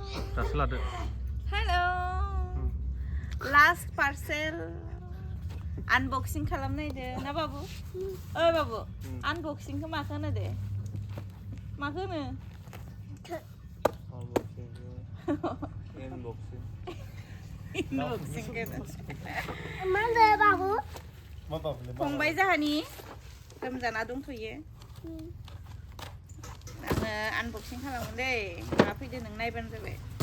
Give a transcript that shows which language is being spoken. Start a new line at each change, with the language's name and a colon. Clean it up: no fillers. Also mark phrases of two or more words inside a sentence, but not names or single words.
Bodo: दासो लादो
English: Hello last parcel unboxing
Bodo: खालामनायदो ना बाबु ओइ बाबु unboxing खौ माखो होनो दे माखो होनो unboxing मा दे बाबु फंबाय जाहानि लोमजाना दंथ'यो आङो unboxing खालामगोन दे मा फैदो नों नायबानो जाबाय